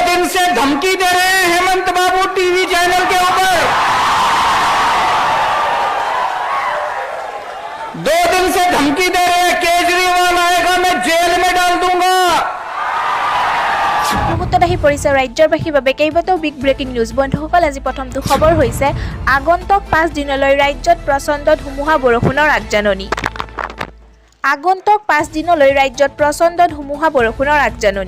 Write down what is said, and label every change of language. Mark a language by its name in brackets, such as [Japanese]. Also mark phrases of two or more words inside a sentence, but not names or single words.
[Hindi] से धमकी दे रहे हैं हेमंत बाबू टीवी चैनल के ऊपर। 2 दिन से धमकी दे रहे हैं, केजरीवाल आएगा मैं जेल में डाल दूंगा। [Assamese] মুহূৰ্তত আহি পৰিছে ৰাজ্যবাসীৰ বাবে কেইবাটাও বিগ ব্ৰেকিং নিউজ। বন্ধুসকল, আজি প্ৰথমটো খবৰ হৈছে আগন্তুক 5 দিনলৈ ৰাজ্যত প্ৰচণ্ড ধুমুহা বৰষুণৰ আগজাননী। আগন্তুক 5 দিনলৈ ৰাজ্যত প্ৰচণ্ড ধুমুহা বৰষুণৰ আগজাননী।